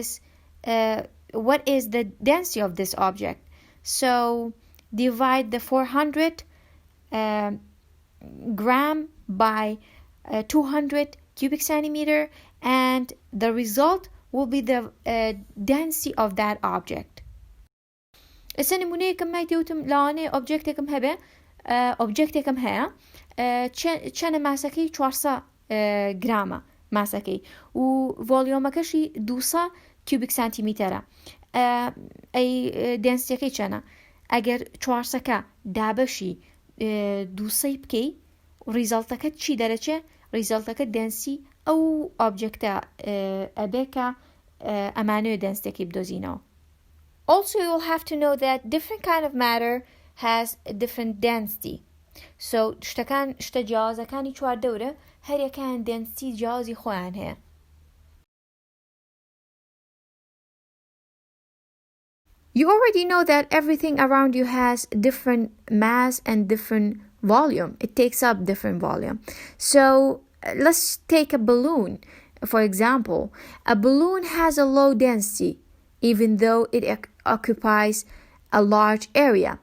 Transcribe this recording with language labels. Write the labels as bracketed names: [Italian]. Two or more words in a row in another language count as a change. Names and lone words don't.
[English] What is the density of this object? So divide the 400 gram by 200 cubic centimeter, and the result will be the density of that object. [Central Kurdish] ئێستا نمونەیەکم مایدەوتم لاوانەیە ئۆبجێکتێکم هەیە چەنە ماسەکەی 400 گرامە ماسەکەی و ڤۆلیۆمەکەشی 200 [English] cubic centimeter. [Central Kurdish] ئەی دێنسیەکەی چەنە؟ ئەگەر 400ەکە دابەشی 200 بکەی ریزەڵتەکە چی دەرەچێ؟ ریزەڵتەکە دێنسی ئەو ئۆبجێکتە ئەبێ کە ئەمانەوێ دێنسیەکەی بدۆزینەوە. [English] Also, you will have to know that different kind of matter has a different density. [Central Kurdish] So شتە جیاوازەکانی چواردەورە هەریەکان density جیاوازی خۆیان هەیە. [English] You already know that everything around you has different mass and different volume. It takes up different volume. So let's take a balloon. For example, a balloon has a low density, even though it occupies a large area.